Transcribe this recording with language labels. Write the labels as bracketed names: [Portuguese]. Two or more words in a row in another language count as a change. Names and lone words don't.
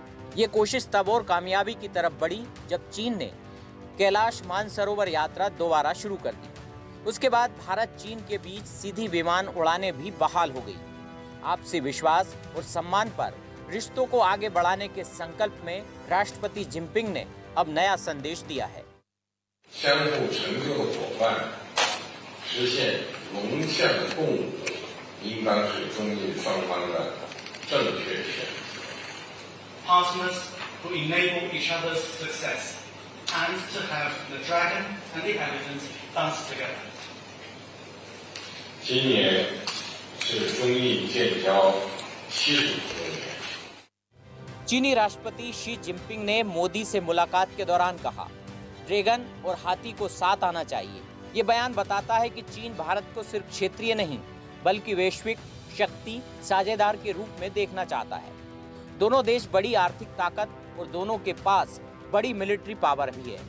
[Hindi] ये कोशिश तब और कामयाबी की तरफ बढ़ी जब चीन ने कैलाश मानसरोवर यात्रा दोबारा शुरू कर दी। उसके बाद भारत चीन के बीच सीधी विमान उड़ानें भी बहाल हो गई। आपसी विश्वास और सम्मान पर रिश्तों को आगे बढ़ाने के संकल्प में राष्ट्रपति जिनपिंग ने अब नया संदेश दिया है। [English] Partners who enable each other's success and to have the dragon and the elephant dance together. [Chinese] 今年是中印建交70周年。 [Hindi] चीनी राष्ट्रपति शी जिनपिंग ने मोदी से मुलाकात के दौरान कहा, ड्रैगन और हाथी को साथ आना चाहिए। ये बयान बताता है कि चीन भारत को सिर्फ क्षेत्रीय नहीं बल्कि वैश्विक शक्ति साझेदार के रूप में देखना चाहता है। दोनों देश बड़ी आर्थिक ताकत और दोनों के पास बड़ी [English] military power [Hindi] भी है।